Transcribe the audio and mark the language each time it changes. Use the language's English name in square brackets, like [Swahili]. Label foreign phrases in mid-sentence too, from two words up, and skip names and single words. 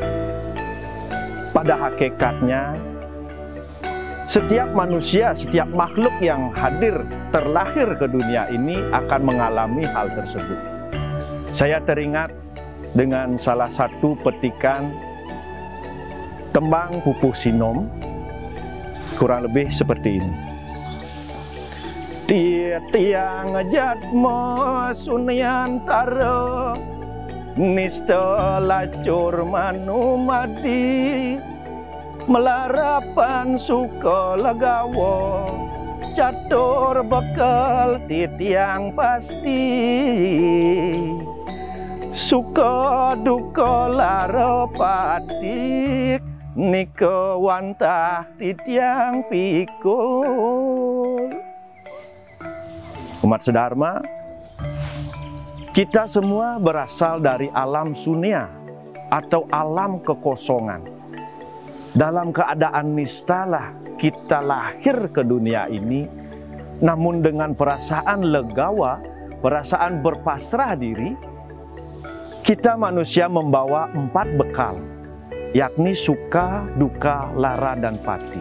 [Indonesian] Pada hakikatnya, setiap manusia, setiap makhluk yang hadir, terlahir ke dunia ini akan mengalami hal tersebut. Saya teringat dengan salah satu petikan tembang Pupuh Sinom, kurang lebih seperti ini. [Balinese] Tiang jatma sunyantara, nista lacur manumadi, melarapan suka legawa, catur bekal titiang pasti, suka duka lara patik, niko wantah titiang pikul. [Indonesian] Umat sedharma, kita semua berasal dari alam sunia atau alam kekosongan. Dalam keadaan nistalah kita lahir ke dunia ini, namun dengan perasaan legawa, perasaan berpasrah diri, kita manusia membawa 4 bekal, yakni suka, duka, lara, dan pati.